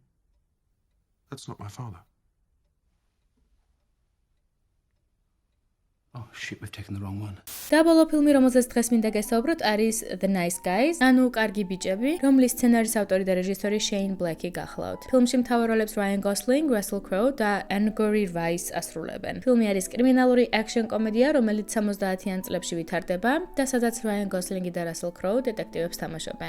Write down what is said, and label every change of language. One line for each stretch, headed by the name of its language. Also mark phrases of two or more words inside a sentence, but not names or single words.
English: That's not my father. Oh, shit, we've taken the wrong one.
Georgian: და ბოლო ფილმი, რომელზეც დღეს მინდა გესაუბროთ, არის The Nice Guys, ანუ კარგი ბიჭები, რომლის სცენარის ავტორი და რეჟისორი Shane Black-ი გახლავთ. ფილმში მთავარ როლებს Ryan Gosling, Russell Crowe და Angourie Rice ასრულებენ. ფილმი არის კრიმინალური action კომედია, რომელიც 70-იან წლებში ვითარდება და სადაც Ryan Gosling-ი და Russell Crowe დეტექტივებს თამაშობენ.